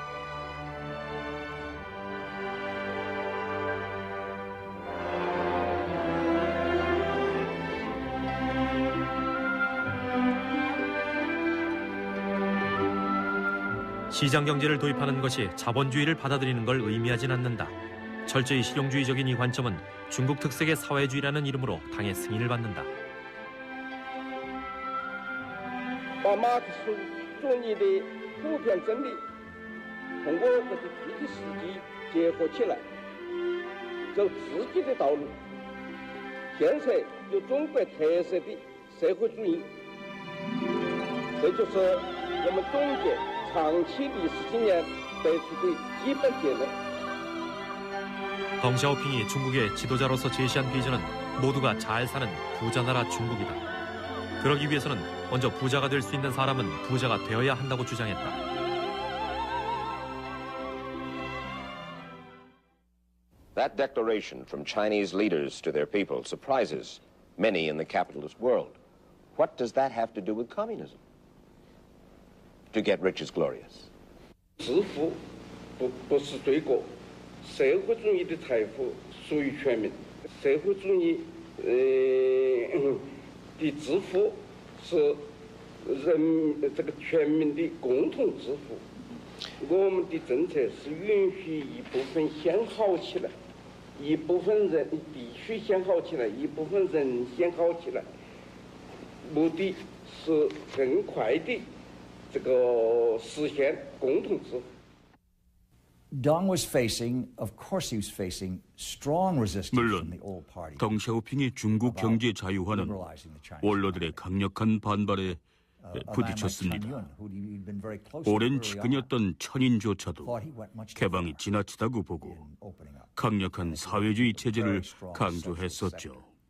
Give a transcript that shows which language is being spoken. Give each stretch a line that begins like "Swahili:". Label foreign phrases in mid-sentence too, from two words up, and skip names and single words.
Korean: 시장 경제를 도입하는 것이 자본주의를 받아들이는 걸 의미하진 않는다. 철저히 실용주의적인 이 관점은 중국 특색의 사회주의라는 이름으로 당의 승인을 받는다.
Chinese: 把马克思主义的普遍真理通过这个具体实际结合起来，走自己的道路，建设有中国特色的社会主义。这就是我们总结长期历史经验得出的基本结论。
Korean: 덩 샤오핑이 중국의 지도자로서 제시한 비전은 모두가 잘 사는 부자 나라 중국이다. 그러기 위해서는 먼저 부자가 될 수 있는 사람은 부자가 되어야 한다고 주장했다.
English: That declaration from Chinese leaders to their people surprises many in the capitalist world. What does that have to do with communism? To get rich is glorious.
Chinese: 致富不是罪过，社会主义的财富属于全民，社会主义的支付是这个全民的共同支付。我们的政策是允许一部分先好起来，一部分人必须先好起来，一部分人先好起来，目的是更快的这个实现共同支付。
English: Deng was facing, of course, he was facing strong resistance from the old party.
Korean: 덩샤오핑의 중국 경제 자유화는 원로들의 강력한 반발에 부딪혔습니다. 오랜 측근이었던 천인조차도 개방이 지나치다고 보고 강력한 사회주의 체제를 강조했었죠.